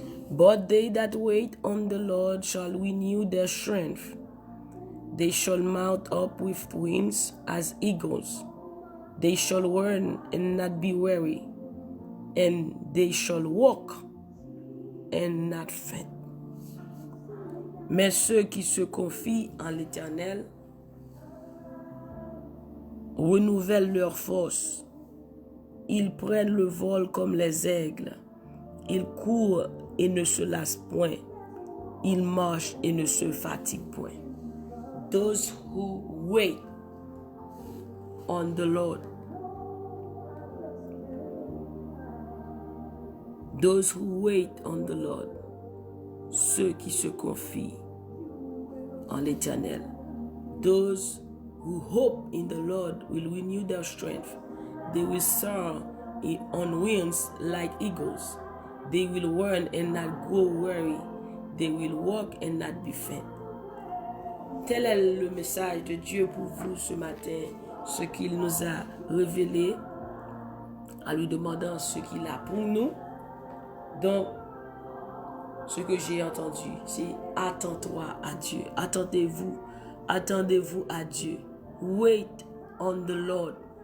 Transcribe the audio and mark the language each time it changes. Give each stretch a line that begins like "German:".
English: But they that wait on the Lord shall renew their strength. They shall mount up with wings as eagles. They shall run and not be weary, and they shall walk and not faint.
French: Mais ceux qui se confient en l'Éternel renouvellent leur force. Ils prennent le vol comme les aigles. Ils courent et ne se lassent point. Ils marchent et ne se fatiguent point.
English: Those who wait on the Lord. Those who wait on the Lord.
French: Ceux qui se confient en l'Éternel.
English: Those who hope in the Lord will renew their strength. They will soar on wings like eagles. They will run and not grow weary. They will walk and not be faint.
French: Tel est le message de Dieu pour vous ce matin, ce qu'il nous a révélé en lui demandant ce qu'il a pour nous. Donc, ce que j'ai entendu, c'est attends-toi à Dieu. Attendez-vous à Dieu.
English: Wait on the Lord.